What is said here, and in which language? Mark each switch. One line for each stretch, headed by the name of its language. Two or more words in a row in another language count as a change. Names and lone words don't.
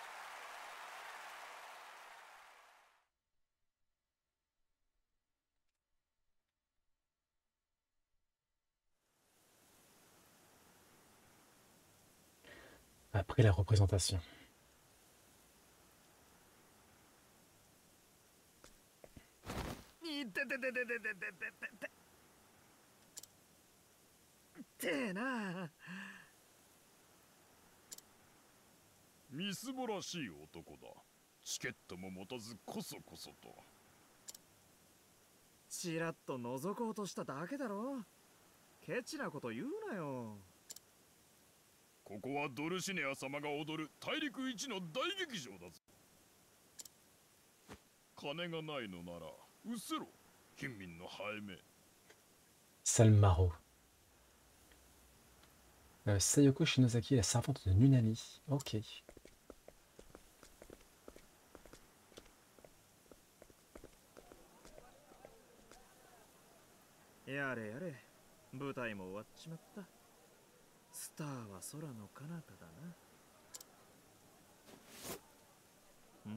French: Après la représentation.
Japanese: みすぼらしい男だ。チケットも持たずこそこそと。ちらっと覗こうとしただけだろ。ケチなこと言うなよ。ここはドルシネア様が踊る大陸一の大劇場だぞ。金がないのならうせろ、貧民のハエめ。
French: Salmaro. Sayoko Shinozaki, la servante de Nunami. Ok.
Japanese: やれやれ、舞台も終わっちまった。スターは空の彼方だな。